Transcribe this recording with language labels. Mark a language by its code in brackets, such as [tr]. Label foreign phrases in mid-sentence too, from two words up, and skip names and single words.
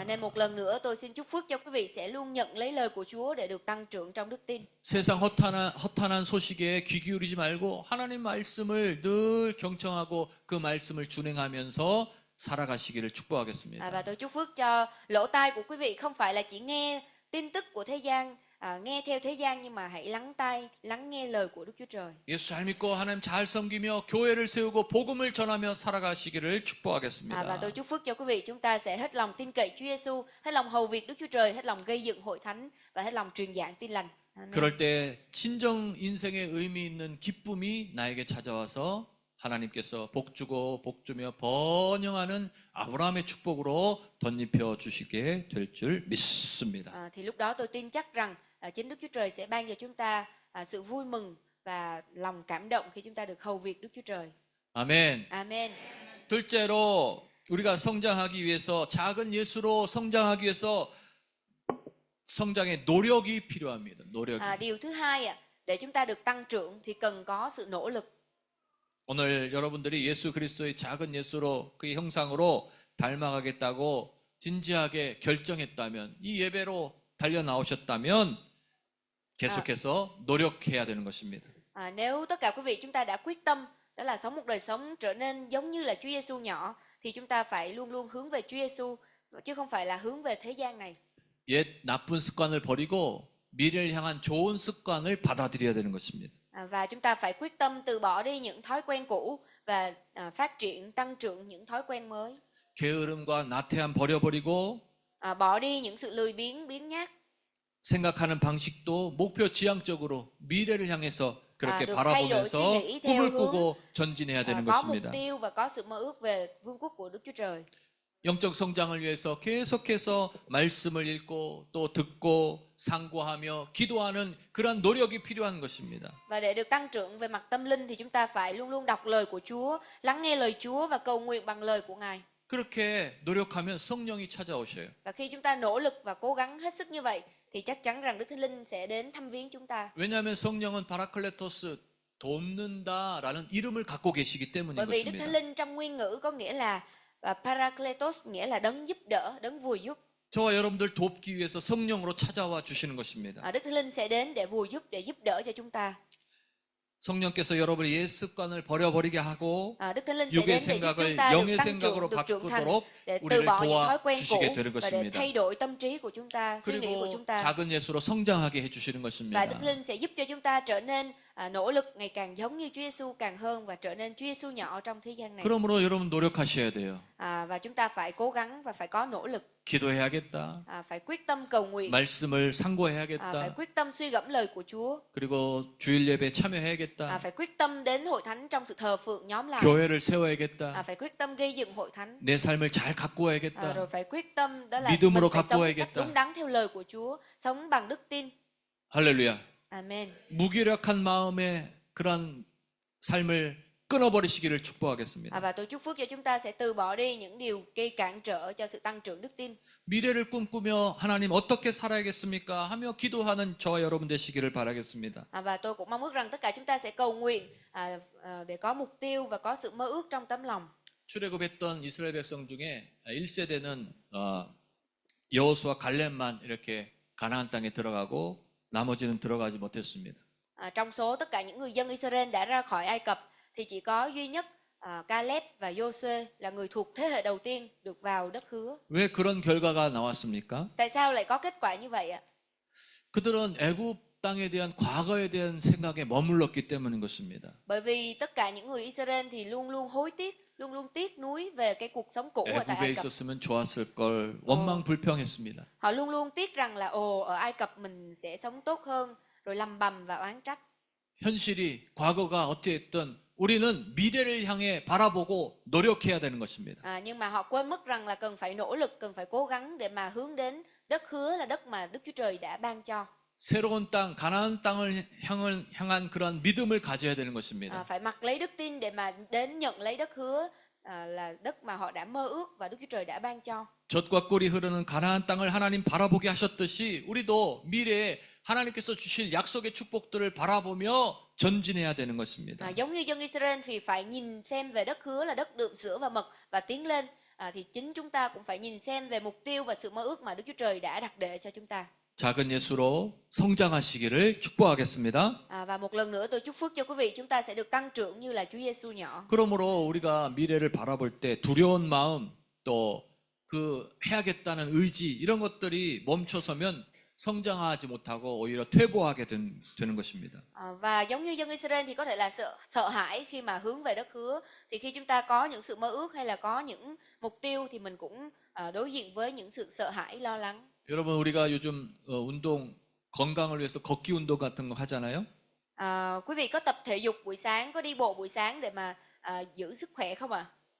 [vi] Nên một lần nữa tôi xin chúc phước cho quý vị sẽ luôn nhận lấy lời của Chúa để được tăng trưởng trong đức tin. [ko] 세상 허탄한 소식에 귀 기울이지 말고 하나님 말씀을 늘 경청하고 그 말씀을 준행하면서 살아가시기를 축복하겠습니다. [vi] Và tôi chúc phước cho lỗ tai của quý vị không phải là chỉ nghe tin tức của thế gian, nghe theo thế gian, nhưng mà hãy lắng nghe lời của Đức Chúa Trời. [ko] 예수 잘 믿고 하나님 잘 섬기며 교회를 세우고 복음을 전하며 살아가시기를 축복하겠습니다. [vi] Và tôi chúc phước cho quý vị, chúng ta sẽ hết lòng tin cậy Chúa Giêsu, hết lòng hầu việc Đức Chúa Trời, hết lòng gây dựng hội thánh và hết lòng truyền giảng tin lành. [ko] 그럴 때 진정 인생의 의미 있는 기쁨이 나에게 찾아와서 하나님께서 복 주고 복 주며 번영하는 아브라함의 축복으로 덧입혀 주시게 될 줄 믿습니다. [vi] Thì lúc đó tôi tin chắc rằng chính Đức Chúa Trời sẽ ban cho chúng ta sự vui mừng và lòng cảm động khi chúng ta được hầu việc Đức Chúa Trời. [ko] 아멘. [vi] Amen. [ko] 둘째로 우리가 성장하기 위해서 작은 예수로 성장하기 위해서 성장의 노력이 필요합니다. 노력이. [vi] Điều thứ hai để chúng ta được tăng trưởng thì cần có sự nỗ lực. [ko] 오늘 여러분들이 예수 그리스도의 작은 예수로 그 형상으로 닮아가겠다고 진지하게 결정했다면 이 예배로 달려 나오셨다면 계속해서 노력해야 되는 것입니다. [vi] Nếu tất cả quý vị chúng ta đã quyết tâm đó là sống một đời sống trở nên giống như là Chúa Giêsu nhỏ thì chúng ta phải luôn luôn hướng về Chúa Giêsu chứ không phải là hướng về thế gian này. [ko] 옛 나쁜 습관을 버리고 미래를 향한 좋은 습관을 받아들여야 되는 것입니다. [vi] Và chúng ta phải quyết tâm từ bỏ đi những thói quen cũ và phát triển, tăng trưởng những thói quen mới. [ko] 게으름과 나태함 버려버리고 [vi] Bỏ đi những sự lười biếng, biếng nhác. [ko] 생각하는 방식도 목표 지향적으로 미래를 향해서 그렇게 [vi] được thay đổi [ko] 바라보면서 [vi] suy nghĩ theo [ko] 꿈을 [vi] hướng [ko] 꾸고 전진해야 되는 [vi] có mục [ko] 것입니다. [vi] tiêu và có sự mơ ước về vương quốc của Đức Chúa Trời. [ko] 영적 성장을 위해서 계속해서 말씀을 읽고 또 듣고 상고하며 기도하는 그러한 노력이 필요한 것입니다. [vi] Và để được tăng trưởng về mặt tâm linh thì chúng ta phải luôn luôn đọc lời của Chúa, lắng nghe lời Chúa và cầu nguyện bằng lời của Ngài. [ko] 그렇게 노력하면 성령이 찾아오셔요. [vi] Và khi chúng ta nỗ lực và cố gắng hết sức như vậy thì chắc chắn rằng Đức Thánh Linh sẽ đến thăm viếng chúng ta. [ko] 왜냐하면 성령은 바라클레토스 돕는다라는 이름을 갖고 계시기 때문인 [vi] Bởi vì Đức [ko] 것입니다. [vi] Thánh Linh trong nguyên ngữ có nghĩa là Parakletos, nghĩa là đấng giúp đỡ, đấng vùi giúp. [ko] 저와 여러분들 돕기 위해서 성령으로 찾아와 주시는 것입니다. [vi] Đức Thánh Linh sẽ đến để vùi giúp, để giúp đỡ cho chúng ta. [ko] 성령께서 여러분의 옛 습관을 버려버리게 하고 [vi] Đức Thánh Linh sẽ [ko] 육의 [vi] đến để giúp [ko] 생각을 [vi] chúng ta được [ko] 영의 [vi] tăng [ko] 생각으로 [vi] trưởng, được trưởng thành, [ko] 바꾸도록 [vi] để từ [ko] 우리를 [vi] bỏ những thói quen cũ [ko] 도와주시게 되는 [vi] và để [ko] 것입니다. [vi] thay đổi tâm trí của chúng ta, suy nghĩ của chúng [ko] 그리고 [vi] ta. [ko] 작은 예수로 성장하게 해주시는 [vi] Và [ko] 것입니다. [vi] Đức Thánh Linh sẽ giúp cho chúng ta trở nên nỗ lực ngày càng giống như Chúa Giêsu càng hơn và trở nên Chúa Giêsu nhỏ trong thế gian này. [ko] 그러므로 여러분 노력하셔야 돼요. [vi] Và chúng ta phải cố gắng và phải có nỗ lực. [ko] 기도해야겠다. [vi] Phải quyết tâm cầu nguyện. [ko] 말씀을 [vi] Phải [ko] 상고해야겠다. [vi] quyết tâm suy gẫm lời của Chúa. [ko] 그리고 주일 예배 참여해야겠다. [vi] Phải quyết tâm đến hội thánh trong sự thờ phượng nhóm lại. [ko] 교회를 세워야겠다. [vi] Phải quyết tâm gây dựng hội thánh. [ko] 내 삶을 잘 가꾸어야겠다. [vi] Rồi phải quyết tâm đó là [ko] 믿음으로 [vi] mình phải sống một cách [ko] 가꾸어야겠다. [vi] đúng đắn theo lời của Chúa, sống bằng đức tin. [ko] 할렐루야. [vi] Amen. [ko] 무기력한 마음의 그런 삶을 끊어버리시기를 축복하겠습니다. [vi] Và tôi chúc phước cho chúng ta sẽ từ bỏ đi những điều gây cản trở cho sự tăng trưởng đức tin. [ko] 미래를 꿈꾸며 하나님 어떻게 살아야겠습니까? 하며 기도하는 저와 여러분 되시기를 바라겠습니다. [vi] Và tôi cũng mong ước rằng tất cả chúng ta sẽ cầu nguyện để có mục tiêu và có sự mơ ước trong tấm lòng. [ko] 출애굽했던 이스라엘 백성 중에 1세대는 여호수아 갈렙만 이렇게 가나안 땅에 들어가고 나머지는 들어가지 못했습니다. [vi] Trong số tất cả những người dân Israel đã ra khỏi Ai Cập thì chỉ có duy nhất Caleb và Giô-suê là người thuộc thế hệ đầu tiên được vào đất hứa. [ko] 왜 그런 결과가 나왔습니까? [vi] Tại sao lại có kết quả như vậy ạ? [ko] 그들은 애굽 땅에 대한 과거에 대한 생각에 머물렀기 때문인 것입니다. [vi] Bởi vì tất cả những người Israel thì luôn luôn hối tiếc, luôn luôn tiếc nuối về cái cuộc sống cũ ở tại [ko] 애굽에 [vi] Ai Cập. [ko] 있었으면 좋았을 걸 원망 불평했습니다. [vi] Họ luôn luôn tiếc rằng là ở Ai Cập mình sẽ sống tốt hơn, rồi lầm bầm và oán trách. [ko] 현실이 과거가 어찌했든 우리는 미래를 향해 바라보고 노력해야 되는 것입니다. [vi] Nhưng mà họ quên mất rằng là cần phải nỗ lực, cần phải cố gắng để mà hướng đến đất hứa là đất mà Đức Chúa Trời đã ban cho. [ko] 새로운 땅, 가나안 땅을 향한 그런 믿음을 가져야 되는 것입니다. [vi] Phải mặc lấy đức tin để mà đến nhận lấy đất hứa là đất mà họ đã mơ ước và Đức Chúa Trời đã ban cho. [ko] 젖과 꿀이 흐르는 가나안 땅을 하나님 바라보게 하셨듯이 우리도 미래에 하나님께서 주실 약속의 축복들을 바라보며 전진해야 되는 것입니다. [vi] Giống như dân Israel thì phải nhìn xem về đất hứa là đất đượm sữa và mật và tiến lên. Thì chính chúng ta cũng phải nhìn xem về mục tiêu và sự mơ ước mà Đức Chúa Trời đã đặt để cho chúng ta. [ko] 작은 예수로 성장하시기를 축복하겠습니다. [vi] Và một lần nữa tôi chúc phước cho quý vị, chúng ta sẽ được tăng trưởng như là Chúa Giêsu nhỏ. [ko] 그러므로 우리가 미래를 바라볼 때 두려운 마음 또 그 해야겠다는 의지 이런 것들이 멈춰서면 성장하지 못하고 오히려 퇴보하게 되는 것입니다. [vi] Và giống như dân Israel thì có thể là sợ hãi khi mà hướng về đất hứa, thì khi chúng ta có những sự mơ ước hay là có những mục tiêu thì mình cũng đối diện với những sự sợ hãi, lo lắng. [ko] 여러분 우리가 요즘 운동 건강을 위해서 걷기 운동 같은 거 하잖아요. [vi] Quý vị có tập thể dục buổi sáng, có đi bộ buổi sáng để mà giữ sức khỏe không ạ?